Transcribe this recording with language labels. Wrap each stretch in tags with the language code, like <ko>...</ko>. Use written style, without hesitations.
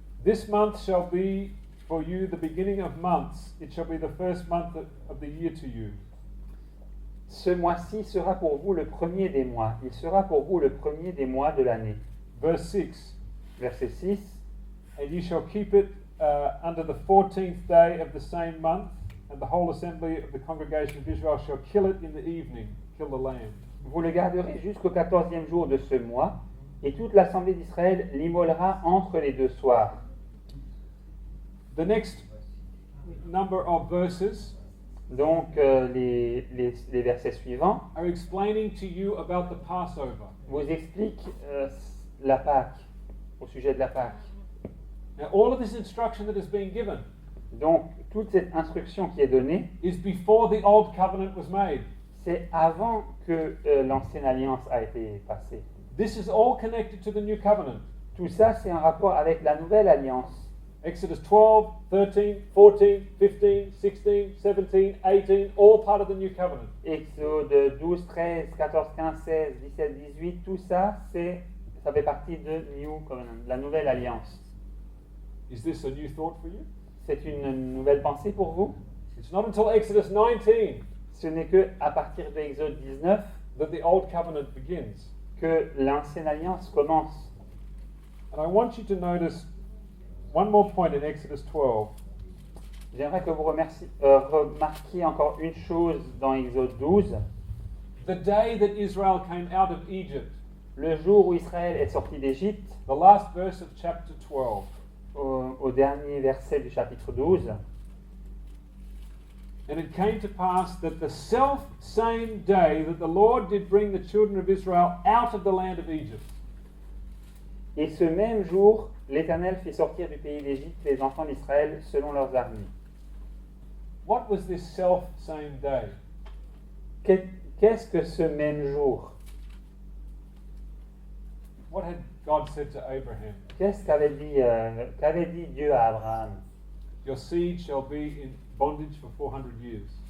<en>This month shall be for you the beginning of months. It shall be the first month of the year to you.</en> <fr>Ce mois-ci sera pour vous le premier des mois. Il sera pour vous le premier des mois de l'année.</fr> <en>Verse 6.</en> <fr>Verset 6.</fr> <en>And you shall keep it under the 14th day of the same month, and the whole assembly of the congregation of Israel shall kill it in the evening, kill the lamb.</en> <fr>Vous le garderez jusqu'au 14e jour de ce mois, et toute l'assemblée d'Israël l'immolera entre les deux soirs.</fr> <en>The next number of verses</en> <fr>Donc les versets suivants</fr> <en>are explaining to you about the Passover.</en> <fr>vous expliquent la Pâque, au sujet de la Pâque.</fr> <en>Now, all of this instruction that is being given</en> <fr>Donc toute cette instruction qui est donnée,</fr> <en>is before the old covenant was made.</en> <fr>c'est avant que l'ancienne alliance a été passée.</fr> <en>This is all connected to the new covenant.</en> <fr>Tout ça, c'est en rapport avec la nouvelle alliance.</fr> <en>Exodus 12, 13, 14, 15, 16, 17, 18, all part of the new covenant.</en> <fr>Exode 12, 13, 14, 15, 16, 17, 18, tout ça, ça fait partie de</fr> <en>New Covenant,</en> <fr>de la nouvelle alliance.</fr> <en>Is this a new thought for you?</en> <fr>C'est une nouvelle pensée pour vous?</fr> <en>It's not until Exodus 19</en> <fr>Ce n'est que à partir de Exode 19</fr> <en>that the old covenant begins.</en> <fr>que l'ancienne alliance commence.</fr> <en>And I want you to notice one more point in Exodus 12.</en> <fr>J'aimerais que vous remarquiez encore une chose dans Exode 12.</fr> <en>The day that Israel came out of Egypt,</en> <fr>Le jour où Israël est sorti d'Égypte,</fr> <en>the last verse of chapter 12.</en> <fr>au dernier verset du chapitre 12,</fr> <en>And it came to pass that the self same day that the Lord did bring the children of Israel out of the land of Egypt.</en> <fr>et ce même jour, l'Éternel fit sortir du pays d'Égypte les enfants d'Israël selon leurs armées.</fr> <en>What was this self same day?</en> <fr>Qu'est-ce que ce même jour?</fr> <en>What had God said to Abraham?</en> <fr>Qu'est-ce qu'avait dit Dieu à Abraham?</fr> <en>Your seed shall be in bondage for 400 years.</en>